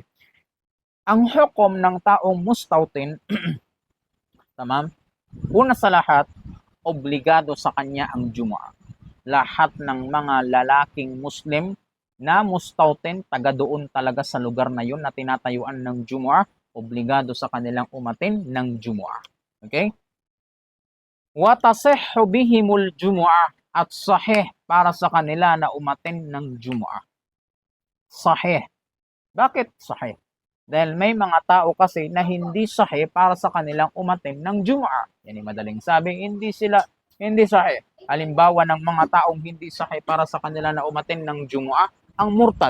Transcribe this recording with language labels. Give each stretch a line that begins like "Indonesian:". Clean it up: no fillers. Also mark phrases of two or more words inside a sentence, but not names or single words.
Filipino: Ang hukom ng taong mustautin, tamam? Una sa lahat, obligado sa kanya ang Jumu'ah. Lahat ng mga lalaking Muslim na mustautin, taga doon talaga sa lugar na yun na tinatayuan ng Jumu'ah, obligado sa kanilang umattend ng Jumu'ah. Okay?
Arabic: وتصح بهم الجمعة,
Filipino: at sahih para sa kanila na umattend ng Jumu'ah. Sahih. Bakit sahih? Dahil may mga tao kasi na hindi sahih para sa kanilang umattend ng Jumu'ah. Yan yung madaling sabi, hindi sahih. Halimbawa ng mga taong hindi sahih para sa kanila na umattend ng Jumu'ah, ang murtad.